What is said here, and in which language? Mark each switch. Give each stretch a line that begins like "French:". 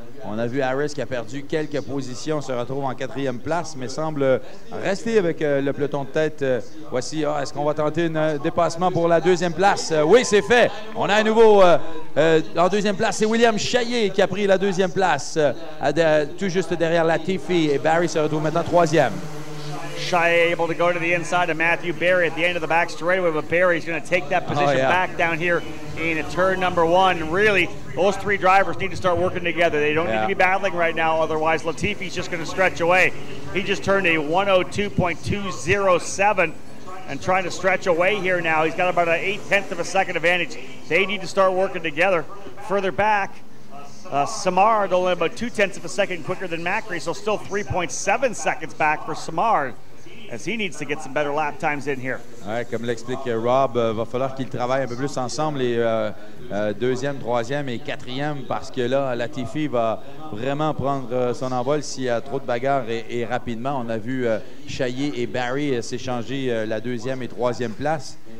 French: On a vu Harris qui a perdu quelques positions, se retrouve en 4e place, mais semble rester avec le peloton de tête. Voici, est-ce qu'on va tenter un dépassement pour la 2e place? Oui, c'est fait. On a à nouveau en 2e place, c'est William Chaillet qui a pris la 2e place, tout juste derrière Latifi, et Barry se retrouve maintenant 3e.
English: Chaillet able to go to the inside of Matthew Barry at the end of the back straightaway, but Barry's going to take that position back down here in turn number 1. Really, those 3 drivers need to start working together. They don't need to be battling right now, otherwise Latifi's just going to stretch away. He just turned a 102.207 and trying to stretch away here now. He's got about an 0.8 of a second advantage. They need to start working together. Further back, Simard only about 0.2 of a second quicker than Macri, so still 3.7 seconds back for Simard, as he needs to get some better lap times in here.
French: Ouais, comme l'explique Rob, va falloir qu'ils travaillent un peu plus ensemble, les 2e, 3e et 4e, parce que là, Latifi va vraiment prendre son envol s'il y a trop de bagarres et rapidement. On a vu Chaillet et Barry s'échanger la 2e et 3e place.